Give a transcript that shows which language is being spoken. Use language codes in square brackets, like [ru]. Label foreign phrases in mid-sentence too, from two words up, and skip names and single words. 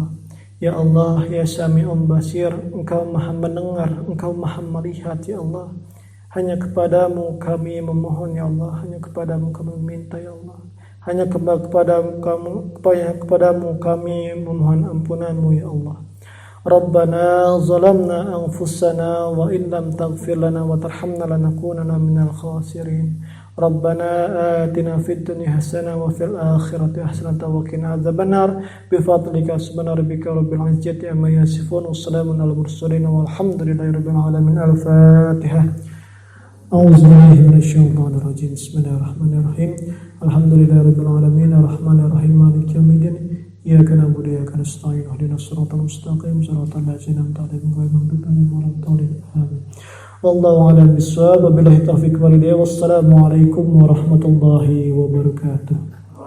[ar] يا الله، يا سميع بصير, [id] Engkau Maha mendengar, Engkau Maha melihat [ar] يا الله. [id] Hanya kepadamu kami memohon [ar] يا الله, [id] hanya kepadamu kami meminta [ar] يا الله, [id] hanya kepadamu kami memohon ampunanmu [ar] يا الله. ربنا ظلمنا أنفسنا وإن لم تغفر لنا وترحمنا لنكونن من الخاسرين. ربنا آتنا في الدنيا حسنة وفي الآخرة حسنة وقنا عذاب النار بفضلك سبحان ربك رب العزة عما يصفون وسلام على المرسلين والحمد لله رب العالمين. Al-Fatihah. أعوذ بالله من الشيطان الرجيم. بسم الله الرحمن الرحيم. الحمد لله رب العالمين الرحمن الرحيم مالك يوم الدين. إياك نعبد وإياك نستعين اهدنا الصراط المستقيم صراط الذين أنعمت عليهم غير المغضوب عليهم ولا الضالين. آمين. والله أعلم بالصواب. وبالله التوفيق والهداية. والسلام عليكم ورحمة الله وبركاته.